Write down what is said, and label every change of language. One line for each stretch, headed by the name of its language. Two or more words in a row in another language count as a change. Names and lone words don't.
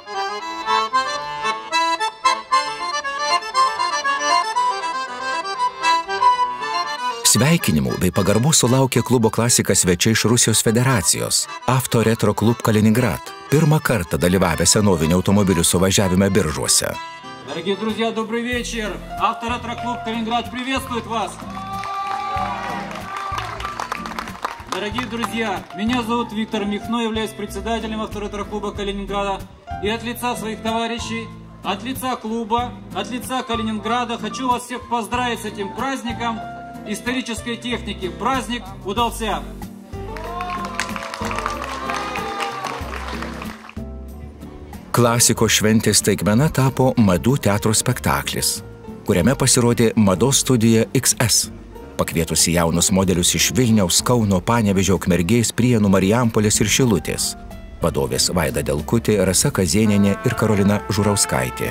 Lithuanian: Sveikinimų bei pagarbų sulaukė klubo Klasika svečiai iš Rusijos federacijos, Avto Retro Klub Kaliningrad, pirmą kartą dalyvavę senovinio automobilių suvažiavime Biržuose.
Russian: Дорогие друзья, добрый вечер! Авто Retro Klub Kaliningrad приветствует вас! Дорогие друзья, меня зовут Виктор Михно, являюсь председателем Авто Retro Клуба Калининграда. И от лица своих товарищей, от лица клуба, от лица Калининграда хочу вас всех поздравить с этим праздником исторической техники. Праздник удался!
Lithuanian: Klasikos šventės staigmena tapo madų teatro spektaklis, kuriame pasirodė mados studija XS, pakvietusi jaunus modelius iš Vilniaus, Kauno, Panevėžio, Ukmergės, Prienų, Marijampolės ir Šilutės. Vadovės Vaida Delkutė, Rasa Kazėnienė ir Karolina Žurauskaitė.